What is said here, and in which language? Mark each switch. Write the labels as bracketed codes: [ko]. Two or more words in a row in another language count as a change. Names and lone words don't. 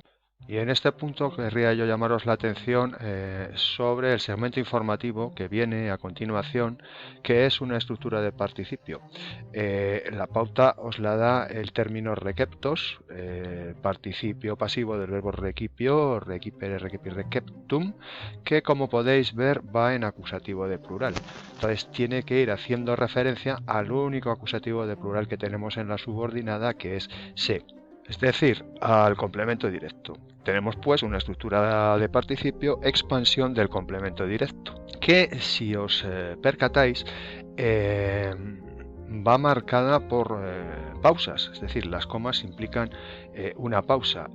[es] Y en este punto querría yo llamaros la atención sobre el segmento informativo que viene a continuación, que es una estructura de participio. La pauta os la da el término receptos, participio pasivo del verbo [la] recipio, recipere, recipir, receptum, [es] que como podéis ver va en acusativo de plural. Entonces tiene que ir haciendo referencia al único acusativo de plural que tenemos en la subordinada, que es se. Es decir, al complemento directo. Tenemos pues una estructura de participio, expansión del complemento directo, que si os percatáis va marcada por pausas, es decir, las comas implican una pausa.